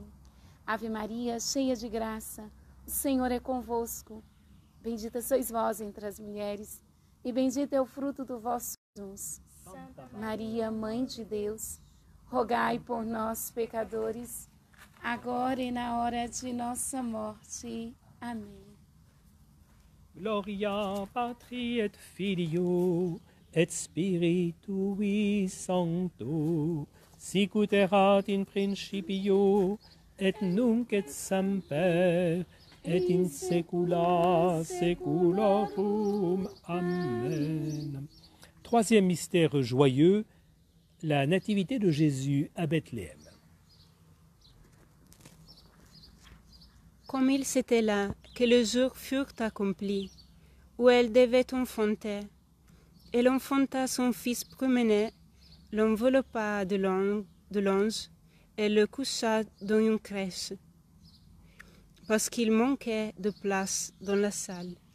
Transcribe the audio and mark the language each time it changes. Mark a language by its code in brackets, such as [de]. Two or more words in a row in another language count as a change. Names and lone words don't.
[pt] Ave Maria, cheia de graça, o Senhor é convosco. Bendita sois vós entre as mulheres, e bendito é o fruto do vosso Jesus. Santa Maria, Mãe de Deus, rogai por nós, pecadores, agora e na hora de nossa morte. Amém. [la] Gloria Patri et Filio et Spiritui Sancto, sic ut erat in principio et nunc et semper et in saecula saeculorum. Amen. [fr] Troisième mystère joyeux, la nativité de Jésus à Bethléem. Comme il s'était là que les jours furent accomplis, où elle devait enfanter, elle enfanta son fils premier, l'enveloppa de l'ange et le coucha dans une crèche, parce qu'il manquait de place dans la salle.